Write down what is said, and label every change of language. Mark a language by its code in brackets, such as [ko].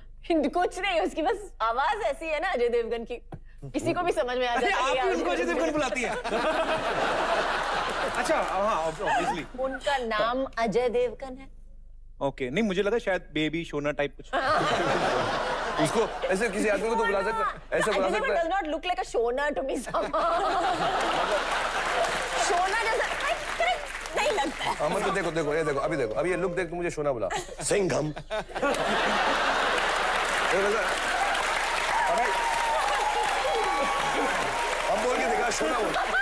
[hi] कुछ नहीं, उसकी बस आवाज ऐसी है ना अजय देवगन की, किसी को भी समझ में आ जाता है। आप उनको अजय देवगन बुलाती है? अच्छा हाँ ऑब्वियसली। उनका नाम अजय देवगन है। ओके, नहीं मुझे लगा शायद बेबी शोना टाइप कुछ। उसको ऐसे किसी आदमी को तो बुला सकता, ऐसे बुला सकता है। [en] does not look like a shona to me somehow. [hi] Shona जैसा नहीं लगता है। अमन को देखो ये देखो, अभी ये लुक देख के मुझे शोना बुला। सिंघम। अब बोल के देखा शोना बोल।